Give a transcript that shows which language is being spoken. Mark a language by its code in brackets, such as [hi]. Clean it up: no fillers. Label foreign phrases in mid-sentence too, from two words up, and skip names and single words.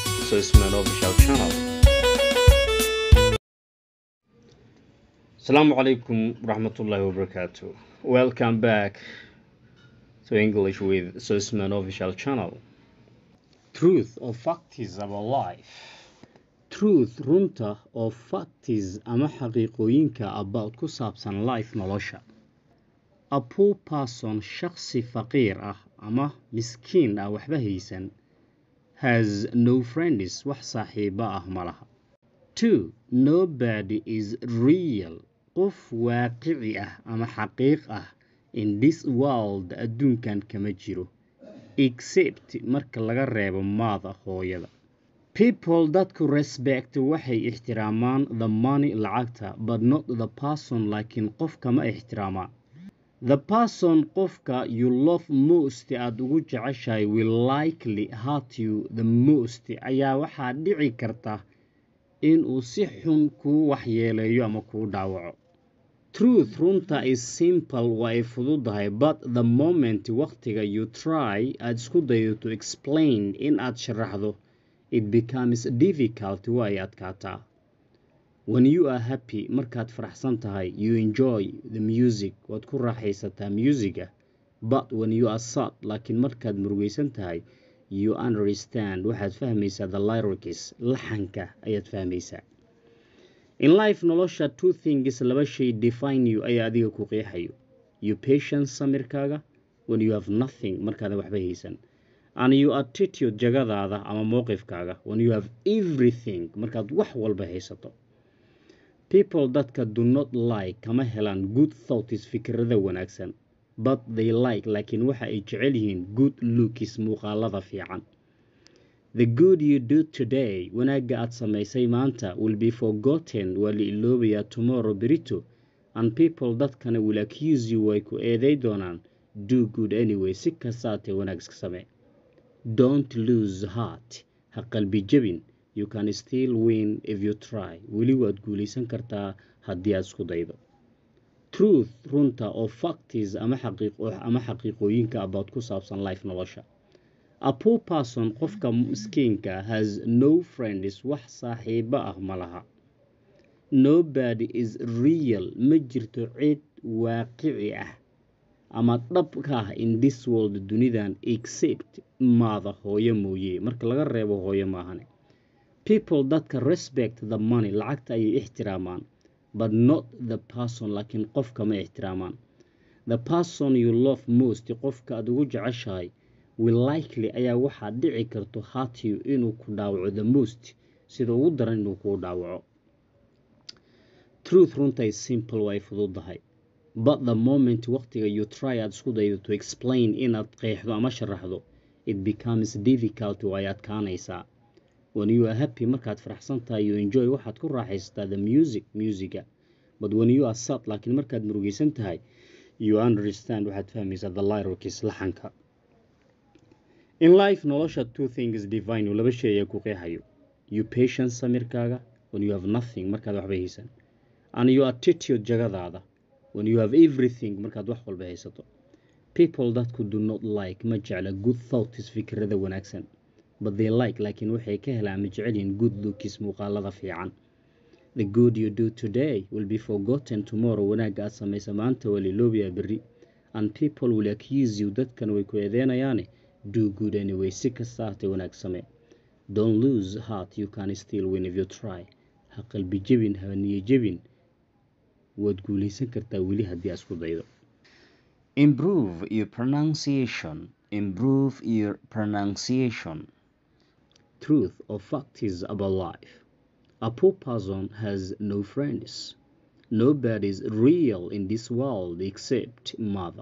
[ar] Sussman official channel. السلام عليكم رحمة الله وبركاته. [en] Welcome back to English with Sussman official channel. Truth or facts about life. [so] Truth runta oo facts ama xaqiiqooyinka about ku saabsan life nolosha. [en] A poor person [so] shakhsi faqiir ah ama miskiin ah waxba haysan [en] has no friends [so] wax saaxiiba ah malaha. 2. [en] Nobody is real [so] qof waaqici ah ama xaqiiq ah [en] in this world [so] adduunkan kama jiro except marka laga reebo maada hooyada. People dadku respect waxay ixtiraamaan [en] the money [so] lacagta [en] but not the person [so] laakiin qofka ma ixtiraamaan. [en] The person [so] qofka [en] you love most [so] aad ugu jeceshahay [en] will likely hurt you the most [so] ayaa waxaa dhici karta inuu si xun kuu waxyeeleeyo ama kuu dhaawaco. Truth runta [en] is simple [so] waa ay fududahay [en] but the moment [so] waqtiga [en] you try [so] aad isku dayo [en] to explain [so] in aad sharaxdo [en] it becomes difficult [so] waa ay adkaataa. [en] When you are happy [so] markaad faraxsan tahay [en] you enjoy the music [so] waad ku raaxaysataa musiga [en] but when you are sad [so] laakiin markaad murugaysan tahay [en] you understand [so] waxaad fahmaysaa [en] the lyrics [so] laxanka ayaad fahmaysaa. [en] In life [so] nolosha [en] two things [so] laba shay [en] define you [so] ayaa adiga ku qeexayo. [en] You patience samirkaaga when you have nothing [so] markaad waxba haysan [en] and your attitude [so] jagadaada ama mowqifkaaga [en] when you have everything [so] markaad wax walba haysato. People dadka [en] do not like [so] kama helaan [en] good thoughts [so] fikrada wanaagsan [en] but they like [so] laakiin waxa ay jecel yihiin [en] good looks [so] muuqaalada fiican. [en] The good you do today [so] wanaagga aad samaysay maanta [en] will be forgotten [so] waa la iloobayaa tomorrow berito [en] and people [so] dadkana [en] will accuse you [so] way ku eeday doonaan [en] do good anyway [so] si kastaatee wanaag iska samee. [en] Don't lose heart [so] ha qalbi jabin [en] you can still win if you try [so] weli waad guulaysan kartaa haddii aad isku daydo. Truth runta oo facts ama xaqiiqooyinka about ku saabsan life nolosha. [en] A poor person [so] qofka miskiinka [en] has no friends [so] wax saaxiiba ah malaha. [en] Nobody is real [so] ma jirto cid waaqici ah ama dhabka ah [en] in this world [so] dunidan except maada hooyo mooye marka laga reebo hooyo maahane. People dadka [en] respect the money [so] lacagta ayay ixtiraamaan [en] but not the person [so] laakiin qofka ma ixtiraamaan. [en] The person you love most [so] qofka aad ugu jeceshahay [en] will likely [so] ayaa waxaa dhici karto [en] hurt you [so] inuu ku dhaawaco [en] the most [so] sida ugu daran inuu kuu dhaawaco. Truth runta [en] is simple [so] way fududahay [en] but the moment [so] waqtiga [en] you try [so] aad isku daydo [en] to explain [so] inaad qeexdo ama sharaxdo [en] it becomes difficult [so] way adkaanaysaa. [en] When you are happy [so] markaad faraxsan tahay [en] you enjoy [so] waxaad ku raaxaysataa [en] the musiga but when you are sad [so] laakiin markaad murugaysan tahay [en] you understand [so] waxaad fahmaysaa [en] the lyrics laxanka. In life nolosha two things define you [so] laba shay ayaa ku qeexayo. [en] You patience samirkaaga when you have nothing [so] markaad waxba haysan [en] and your attitude jagadaada when you have everything [so] markaad wax walba haysato. People dadku [en] do not like [so] ma jecla [en] good thoughts [so] fikrada wanaagsan [en] but they like [so] laakiin waxay ka helaan ma jecel yihiin [en] good looks [so] muuqaalada fiican. [en] The good you do today will be forgotten tomorrow [so] wanaagga aad samaysa maanta waa la iloobayaa berri [en] and people will accuse you [so] dadkan way ku eedeynayaane [en] do good anyway [so] si kasta hatee wanaag samee. [en] Don't lose heart you can still win if you try [so] ha qalbi jabin ha niyo jabin waad guulaysan kartaa weli haddii aad isku daydo. [en] Improve your pronunciation. Improve your pronunciation. Truth or facts about life. A poor person has no friends. Nobody is real in this world except mother.